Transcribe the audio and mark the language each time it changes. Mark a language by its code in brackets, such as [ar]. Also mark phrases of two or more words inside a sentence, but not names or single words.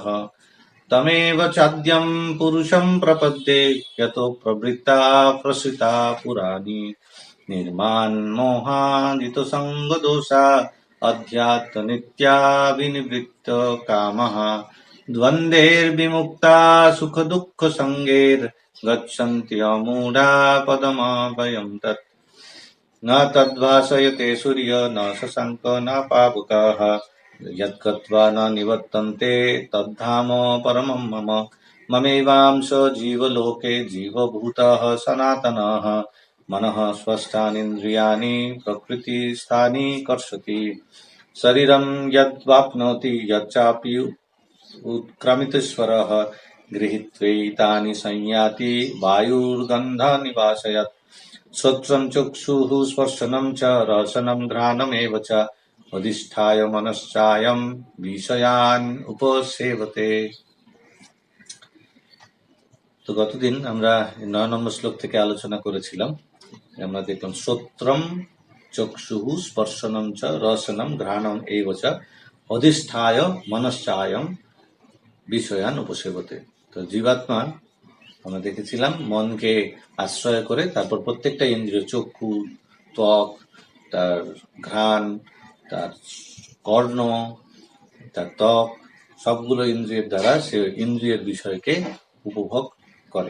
[sa] তমেব চাদ্যম পুরুষম প্রপদ্যে যতো প্রবৃত্তা প্রসৃতা পুরাণি নির্মাণমোহাদিত সঙ্গদোষা অধ্যাত্ম নিত্যা বিনিবৃত্ত কামঃ দ্বন্দ্বের্বিমুক্তা সুখ দুঃখ সঙ্গের গচ্ছন্তি অমূঢ়া পদমভয়ম তৎ ন তদ্ভাসয়তে সূর্য ন শশাঙ্ক ন পাবকঃ यद्गत्वा न निवर्तन्ते तद्धाम परमं मम ममेवांश जीवलोके जीवभूतः सनातनः मनः स्वस्थानीन्द्रियाणि प्रकृतिस्थानि कर्षति शरीरं यद्वाप्नोति यच्चापि उत्क्रमितेश्वरः गृहीत्वैतानि संयाति वायुर्गन्धनिवासयत् श्रोत्रं चक्षुः स्पर्शनं च रसनं घ्राणमेव च অধিষ্ঠায় মনশ্চায়ম বিষয়ান উপসেবতে। [bn] তো গতদিন আমরা 9 নম্বর শ্লোক থেকে আলোচনা করেছিলাম। আমরা দেখলাম [sa] শ্রোত্রম চক্ষুঃ স্পর্শনম চ রসনম ঘ্রাণম এইব চ অধিষ্ঠায় মনশ্চায়ম বিষয়ান উপসেবতে। [bn] তো জীবাত্মা আমরা দেখেছিলাম মনকে আশ্রয় করে তারপর প্রত্যেকটা ইন্দ্রিয়, চক্ষু, ত্বক, তার ঘ্রাণ, তার কর্ণ, তার ত্বক, সবগুলো ইন্দ্রিয়ের দ্বারা সে ইন্দ্রিয়ের বিষয়কে উপভোগ করে।